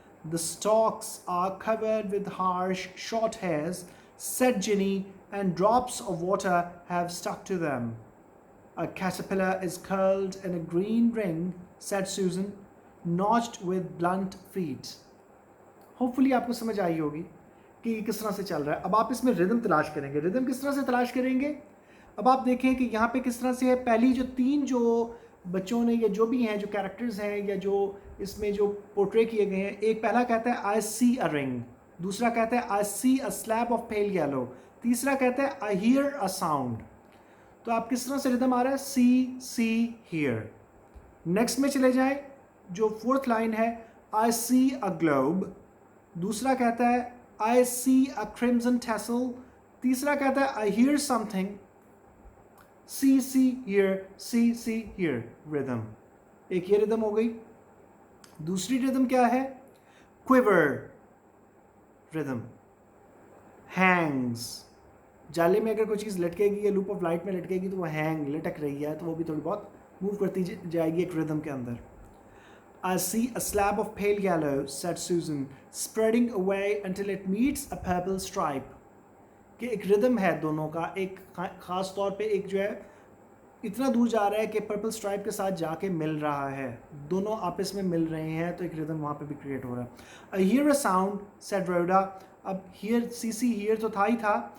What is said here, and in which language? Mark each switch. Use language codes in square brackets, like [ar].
[en] The stalks are covered with harsh, short hairs, said Ginny, and drops of water have stuck to them. A caterpillar is curled in a green ring, said Susan, notched with blunt feet. [hi] Hopefully आपको समझ आई होगी कि किस तरह से चल रहा है। अब आप इसमें रिदम तलाश करेंगे। रिदम किस तरह से तलाश करेंगे? अब आप देखें कि यहाँ पे किस तरह से है। पहली जो तीन जो बच्चों ने, या जो भी हैं, जो कैरेक्टर्स हैं, या जो इसमें जो पोर्ट्रे किए गए हैं, एक पहला कहता है [en] I see a ring, [hi] दूसरा कहता है [en] I see a slab of pale yellow, [hi] तीसरा कहता है [en] I hear a sound. [hi] तो आप किस तरह से रिदम आ रहा है? [en] See here. [hi] नेक्स्ट में चले जाएं, जो फोर्थ लाइन है [en] I see a globe, [hi] दूसरा कहता है [en] I see a crimson tassel, [hi] तीसरा कहता है [en] I hear something, see hear rhythm. [hi] एक ये रिदम हो गई। दूसरी रिदम क्या है? Quiver rhythm. हैंग्स, जाले में अगर कोई चीज़ लटकेगी या लूप ऑफ लाइट में लटकेगी तो वो हैंग, लटक रही है, तो वो भी थोड़ी बहुत मूव करती जाएगी एक रिदम के अंदर। [en] I see a slab of pale yellow, said Susan, spreading away until it meets a purple stripe. [hi] कि एक रिदम है दोनों का, एक ख़ास तौर पे एक जो है इतना दूर जा रहा है कि पर्पल स्ट्राइप के साथ जाके मिल रहा है, दोनों आपस में मिल रहे हैं, तो एक रिदम वहाँ पे भी क्रिएट हो रहा है। [en] I hear a sound, said Rhoda. [hi] अब हियर, [en] see hear [hi] तो था ही था।